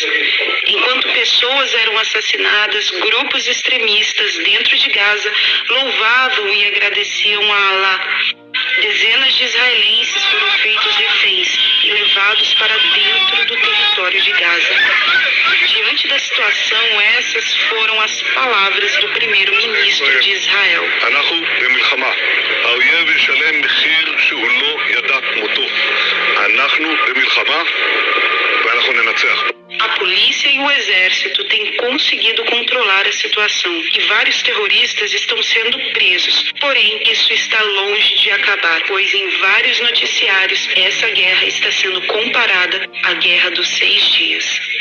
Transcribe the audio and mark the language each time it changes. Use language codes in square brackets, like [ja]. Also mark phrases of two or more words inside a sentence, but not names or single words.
[pt] Enquanto pessoas eram assassinadas, grupos extremistas dentro de Gaza louvavam e agradeciam a Alá. Dezenas de israelenses foram feitos reféns e levados para dentro do território de Gaza. Diante da situação, essas foram as palavras do primeiro-ministro de Israel. [he] אנחנו במלחמה. האויב ישלם מחיר שהוא לא ידע כמותו. אנחנו במלחמה ואנחנו ננצח. [pt] A polícia e o exército têm conseguido controlar a situação e vários terroristas estão sendo presos. Porém, isso está longe de acabar, pois em vários noticiários essa guerra está sendo comparada à Guerra dos 6 Dias.